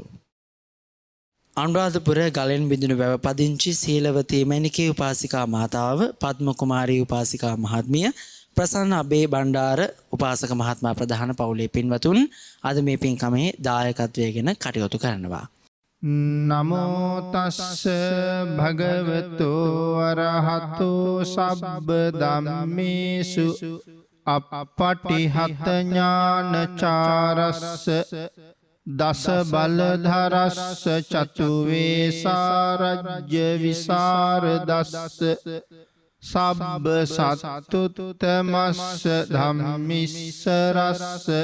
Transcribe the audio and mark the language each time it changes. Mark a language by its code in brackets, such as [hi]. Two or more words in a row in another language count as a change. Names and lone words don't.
[si] අනුරාධපුර ගලෙන් බිඳුණු වැව පදිංචි සීලවතී මණිකේ උපාසිකා මාතාව, පද්ම කුමාරී උපාසිකා මහත්මිය, ප්‍රසන්න අබේ බණ්ඩාර උපාසක මහත්මයා ප්‍රධාන පවුලේ පින්වතුන් අද මේ පින්කමේ දායකත්වයෙන් කටයුතු කරනවා. [pi] නමෝ තස්ස භගවතු අරහතු සබ්බ ධම්මේසු අප්පටිහත ඥානචාරස්ස දස බලධරස්ස චතු වේසාරජ්‍ය විසරදස්ස සබ්බ සත්තුත්තමස්ස ධම්මිස්සරස්ස